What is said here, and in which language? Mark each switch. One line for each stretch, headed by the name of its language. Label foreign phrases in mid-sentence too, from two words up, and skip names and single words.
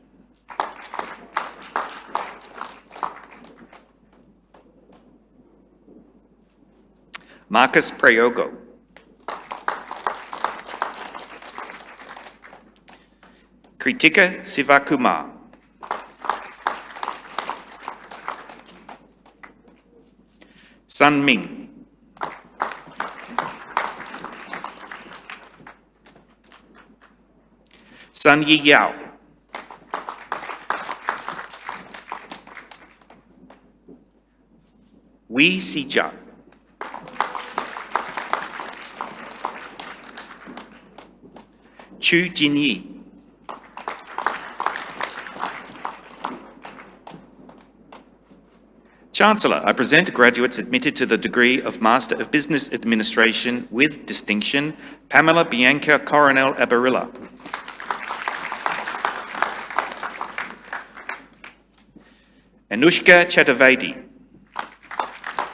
English: Marcus Prayogo. Kritika Sivakumar. Sun Ming. Sun Yi Yao. Wei Sijia. Chu Jinyi. Chancellor, I present graduates admitted to the degree of Master of Business Administration with distinction, Pamela Bianca Coronel Abarilla. Anushka Chaturvedi.